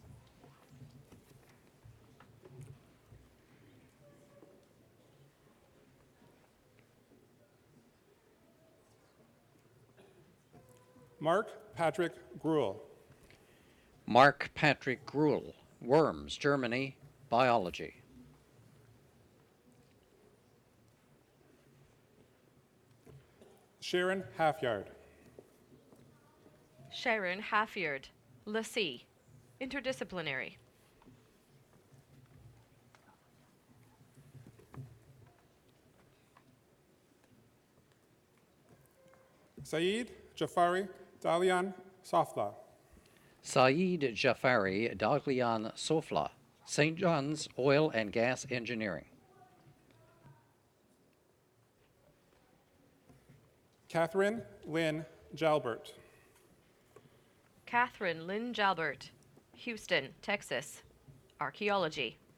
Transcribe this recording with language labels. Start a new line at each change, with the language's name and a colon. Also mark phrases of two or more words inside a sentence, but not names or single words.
English: Mark Patrick Gruel. Mark Patrick Gruel, Worms, Germany, biology. Sharon Halfyard. Sharon Halfyard, LaCie, interdisciplinary. Saeed Jafari Dalian Sofla. Saeed Jafari Daglian Sofla, St. John's, oil and gas engineering. Catherine Lynn Jalbert. Catherine Lynn Jalbert, Houston, Texas, archaeology.